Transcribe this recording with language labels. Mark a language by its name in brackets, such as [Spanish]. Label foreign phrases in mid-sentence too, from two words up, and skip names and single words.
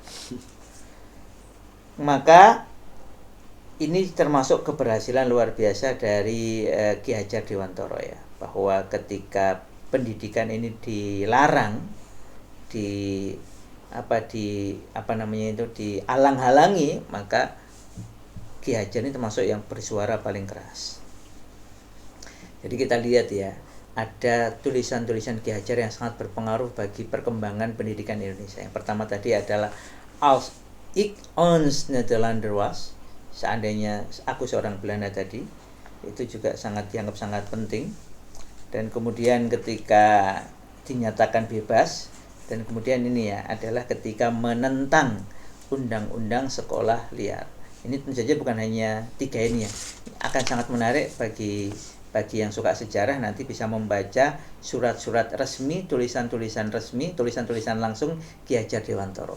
[Indonesian] Maka ini termasuk keberhasilan luar biasa dari Ki Hajar Dewantoro ya, bahwa ketika pendidikan ini dilarang di dialang-halangi, maka Ki Hajar ini termasuk yang bersuara paling keras. Jadi kita lihat ya, ada tulisan-tulisan Ki Hajar yang sangat berpengaruh bagi perkembangan pendidikan Indonesia. Yang pertama tadi adalah Als ik ons Nederlander was, seandainya aku seorang Belanda tadi, itu juga sangat dianggap sangat penting. Dan kemudian ketika dinyatakan bebas, dan kemudian ini ya adalah ketika menentang undang-undang sekolah liar. Ini tentu saja bukan hanya 3 ini ya, akan sangat menarik bagi yang suka sejarah, nanti bisa membaca surat-surat resmi, tulisan-tulisan resmi, tulisan-tulisan langsung Ki Hajar Dewantara.